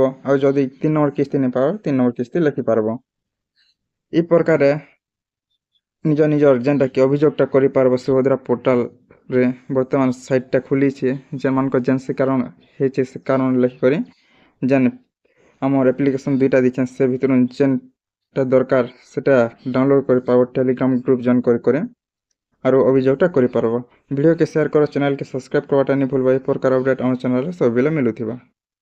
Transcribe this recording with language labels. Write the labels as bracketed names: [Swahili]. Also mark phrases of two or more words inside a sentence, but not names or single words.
[Odia] ଆଉ ଯଦି 3 ନମ୍ବର କିସ୍ତି ନେଇ ପାର 3 ନମ୍ବର କିସ୍ତି ଲେଖିପାରବ। ଏ ପ୍ରକାରେ ନିଜର ଯେନ୍ଟାକି ଅଭିଯୋଗଟା କରିପାରବ ସୁଭଦ୍ରା ପୋର୍ଟାଲରେ ବର୍ତ୍ତମାନ ସାଇଟ୍ଟା ଖୋଲିଛେ ଯେମାନଙ୍କ ଯେନ୍ସି କାରଣ ହେଇଛେ ସେ କାରଣ ଲେଖିକରି ଯେନ୍ ଆମର ଆପ୍ଲିକେସନ୍ 2ଟା ଦେଇଛେ ସେ ଭିତରୁ ଯେନ୍ଟା ଦରକାର ସେଟା ଡାଉନଲୋଡ଼ କରିପାରବ ଟେଲିଗ୍ରାମ [English] group join [Odia] କରି ଆରୁ ଅଭିଯୋଗଟା କରିପାରବ। ଭିଡ଼ିଓକେ ସେୟାର କର, ଚ୍ୟାନେଲକେ ସବସ୍କ୍ରାଇବ୍ କରବାଟା ନାହିଁ ଭୁଲବା। ଏ ପ୍ରକାର ଅପଡେଟ ଆମ ଚ୍ୟାନେଲ ସବେଲେ ମିଳୁଥିବା।